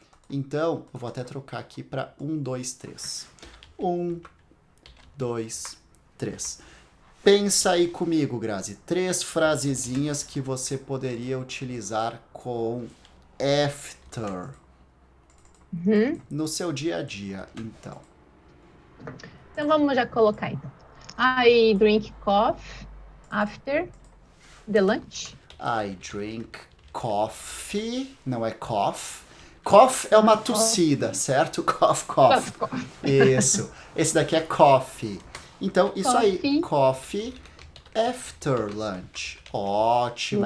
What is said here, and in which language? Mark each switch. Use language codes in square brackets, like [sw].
[pt] Então, eu vou até trocar aqui para 1, 2, 3. 1, 2, 3. Pensa aí comigo, Grazi. 3 frasezinhas que você poderia utilizar com after no seu dia a dia, então. Então vamos já colocar então. [en] I drink coffee after the lunch. I drink coffee, [pt] não é [en] cough. [pt] Cough é uma tossida, certo? [en] Cough, cough. Coffee. [pt] Isso. Esse daqui é coffee. Então, isso aí. [en] Coffee. Coffee after lunch. [pt] Ótimo.